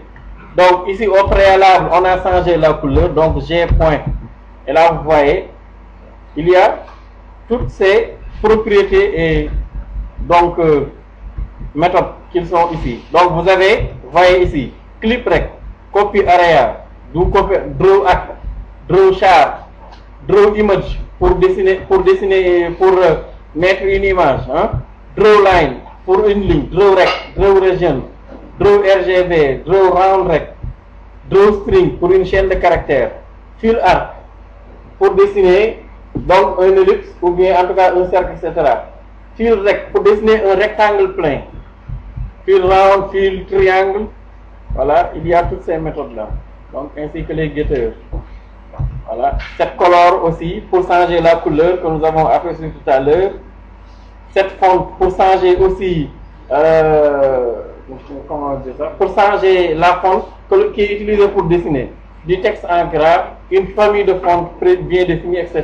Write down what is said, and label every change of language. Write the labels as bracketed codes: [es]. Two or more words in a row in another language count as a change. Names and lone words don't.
[fr] Donc, ici, au préalable, on a changé la couleur, donc G point. Et là, vous voyez, il y a toutes ces propriétés et donc méthodes qui sont ici. Donc vous voyez ici, clip rect, copy area, draw act, draw chart, draw image pour dessiner, pour mettre une image, hein? Draw line pour une ligne, draw rect, draw region, draw RGB, draw round rect, draw string pour une chaîne de caractères, fill art pour dessiner donc un ellipse ou bien en tout cas un cercle, etc. Fill rect pour dessiner un rectangle plein. Fill round, fill triangle. Voilà, il y a toutes ces méthodes là. Donc ainsi que les getters. Voilà. Set color aussi pour changer la couleur que nous avons aperçu tout à l'heure. Set font pour changer aussi comment dire ça, pour changer la font qui est utilisée pour dessiner du texte en gras, une famille de fonts bien définie, etc.